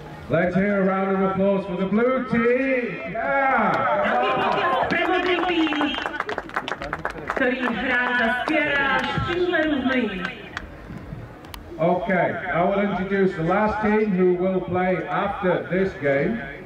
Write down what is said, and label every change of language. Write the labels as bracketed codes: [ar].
[en] Let's hear a round of applause for the blue team! Yeah! [sk] Pre modrý tým, ktorý hrá za Skiara Špindlerů Mlín. [en] Okay, I will introduce the last team who will play after this game.